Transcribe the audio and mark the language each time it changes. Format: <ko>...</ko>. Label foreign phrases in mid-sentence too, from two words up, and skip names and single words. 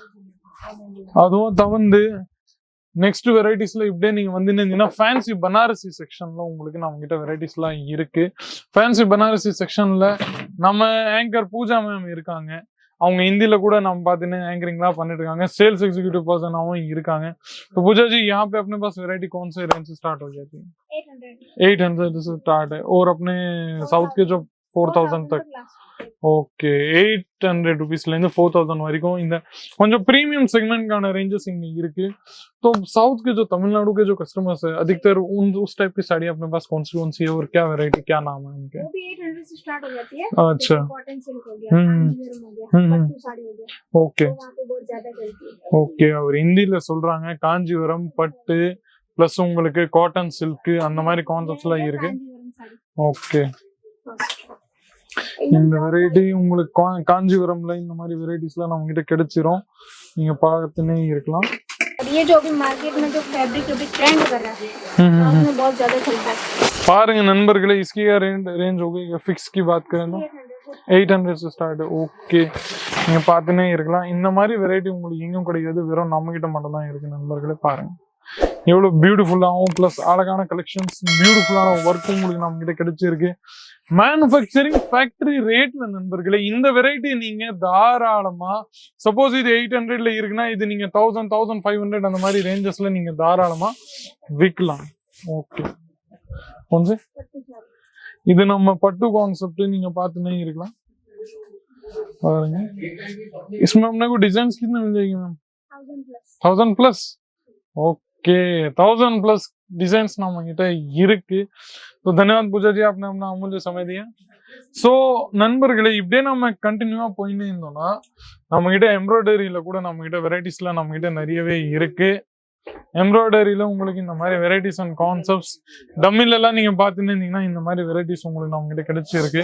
<ta>அதுவும் தவிர்த்து நெக்ஸ்ட் வெரைட்டிஸ்ல இப்படியே நீங்க வந்து ஃபேன்சி பனாரசி செக்ஷன்ல உங்களுக்கு நம்ம கிட்ட வெரைட்டிஸ் எல்லாம் இருக்கு. ஃபேன்சி பனாரசி செக்ஷன்ல நம்ம ஆங்கர் பூஜா மேம் இருக்காங்க. அவங்க हिंदी கூட நம்ம பாத்தீங்கன்னா एंकरिंगலாம் பண்ணிட்டு இருக்காங்க.</ta> <en>sales executive person இருக்காங்க.</en> <hi>तो पूजा जी यहाँ पे अपने पास वैरायटी कौन से रेंज से स्टार्ट हो जाती है? 800 से स्टार्ट है और अपने साउथ के जो 4000 तक</hi> <ta>ஓகே 800 रुपीஸ்ல இருந்து 4000 வரைக்கும் இந்த கொஞ்சம் பிரீமியம்</ta> <en>segment ranges</en> <hi>इनमें இருக்கு. तो साउथ के जो तमिलनाडु के जो कस्टमर्स है अधिकतर उस टाइप की साड़ी अपने पास कौन सी है और क्या वैरायटी क्या नाम है उनके? वो भी 800 से स्टार्ट हो जाती है. अच्छा</hi> <en>cotton silk</en> <hi>हो गया, कांजीवरम हो गया, पट्टू साड़ी हो गया. ओके तो वहाँ पे बहुत ज्यादा चलती है.</hi> <ta>ஓகே அவர் ஹிந்தில சொல்றாங்க காஞ்சிபுரம் பட்டு பிளஸ் உங்களுக்கு</ta> <en>cotton silk</en> <ta>அந்த மாதிரி கான்செப்ட்ஸ்லாம் இருக்கு. ஓகே இந்த வெரைட்டி உங்களுக்கு காஞ்சிபுரம்ல இந்த மாதிரி வெரைட்டிஸ்லாம் நம்ம கிட்ட கிடைச்சிரும். நீங்க பார்த்துனே இருக்கலாம்.</ta> <hi>ये जो भी मार्केट में जो फैब्रिक अभी ट्रेंड कर रहा है उसमें बहुत ज्यादा चलता है.</hi> <ta>பாருங்க நண்பர்களே</ta> <hi>इसकी क्या रेंज हो गई? फिक्स की बात करें तो 800 से स्टार्ट है.</hi> <ta>ஓகே நீங்க பார்த்துனே இருக்கலாம். இந்த மாதிரி வெரைட்டி உங்களுக்கு எங்கேயும் கிடைக்காது. வெறும் நம்ம கிட்ட மட்டும் தான் இருக்கு நண்பர்களே. பாருங்க எவ்வளவு பியூட்டிஃபுல்லாகவும் பிளஸ் அழகான கலெக்ஷன்ஸ் பியூட்டிஃபுல்லான ஒர்க் உங்களுக்கு நம்ம கிட்ட கிடைச்சிருக்கு.</ta> <en>manufacturing factory rate</en> <ta>நண்பர்களே இந்த வெரைட்டி நீங்க தாராளமா சப்போஸ் இது 800ல இருக்குன்னா இது நீங்க 1000 1500 அந்த மாதிரி ரேஞ்சஸ்ல நீங்க தாராளமா விற்கலாம். ஓகே கொஞ்சம் இது நம்ம பட்டு கான்सेप्ट நீங்க பார்த்துனே இருக்கலாம்.</ta> <hi>பாருங்க इसमें अपने को डिजाइन्स कितने मिल जाएगी मैम?</hi> <en>1000 plus. OK 1000 plus designs</en> <ta>நம்ம கிட்ட இருக்கு.</ta> <hi>तो धन्यवाद पूजा जी आपने अपना अमूल्य समय दिया.</hi> <ta>சோ நண்பர்களே இப்படியே நம்ம கண்டினியூவா போயின்னு இருந்தோம்னா நம்ம கிட்ட எம்ப்ராய்டரியில கூட நம்ம கிட்ட வெரைட்டிஸ்லாம் நம்ம கிட்ட நிறையவே இருக்கு. எம்ப்ராய்டரியில உங்களுக்கு இந்த மாதிரி</ta> <en>varieties and concepts</en> <ta>டம்மில எல்லாம் நீங்க பார்த்துன்னு இருந்தீங்கன்னா இந்த மாதிரி வெரைட்டிஸ் உங்களுக்கு நம்ம கிட்ட கிடைச்சிருக்கு.</ta>